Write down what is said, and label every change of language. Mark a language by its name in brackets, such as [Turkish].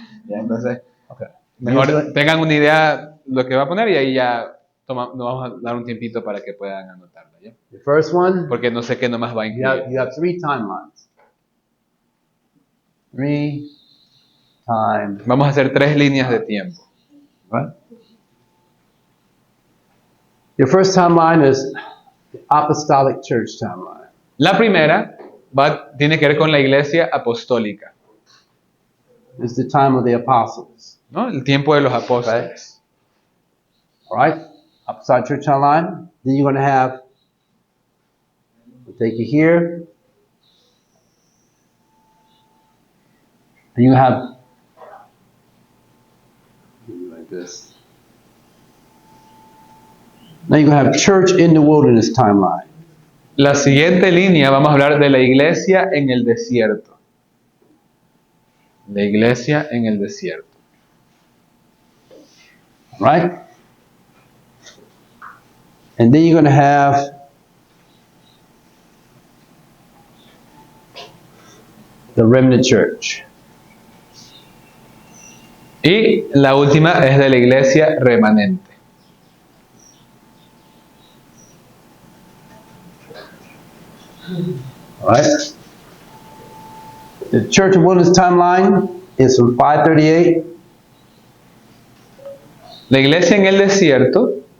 [Spanish] Ya, entonces, mejor tengan una idea de lo que va a poner y ahí ya nos vamos a dar un tiempito para que puedan anotarla. ¿ya? [English] The first one, [Spanish] Porque no sé qué nomás va a [English] you have [Spanish] incluir. [English] 3 timelines. 3 times, [Spanish] Vamos a hacer 3 líneas de tiempo. [English] right? Your first timeline is the Apostolic Church timeline. [Spanish] La primera tiene que ver con la iglesia apostólica, [English] It's the time of the apostles. [Spanish] ¿no? El tiempo de los apóstoles. [English] All right? Apostolic Church timeline. Then you're going to have, we'll take you here. And you have, like this. Now you're going to have church in the wilderness timeline. [Spanish] La siguiente línea vamos a hablar de la iglesia en el desierto. La iglesia en el desierto. [English] Right? And then you're going to have the remnant church. [Spanish] Y la última es de la iglesia remanente. [English] All right? The church of wilderness timeline is from 538 [Spanish] La iglesia en el desierto